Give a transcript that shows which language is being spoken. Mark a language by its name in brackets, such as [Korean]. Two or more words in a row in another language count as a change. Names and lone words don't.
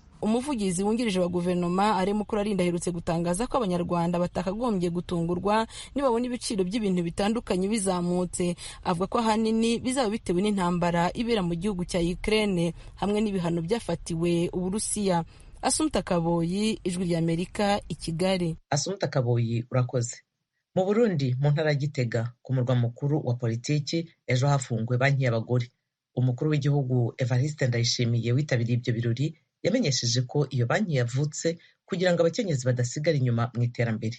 [Kinyarwanda] Umuvugizi wungirije wa guverinoma Amakuru Ijwi aherutse gutangaza ko abanyarwanda batakagombye gutungurwa nibabona ibiciro by'ibintu bitandukanye bizamutse. Avuga ko ahanini bizaba bitewe n'intambara ibera mu gihugu cya Ukraine hamwe n'ibihano byafatiwe Uburusiya. Asumta Kaboyi, Ijwi ry'Amerika, i Kigali. Asumta Kaboyi, urakoze. Mu Burundi, mu ntara ya Gitega, ku murwa mukuru wa politiki, ejo hafunguwe banki y'abagore. Umukuru w'igihugu Evariste Ndayishimiye witabiriye ibyo birori yamenyesheje ko iyo banki yavutse kugira ngo abakenyezi badasigara inyuma mu iterambere.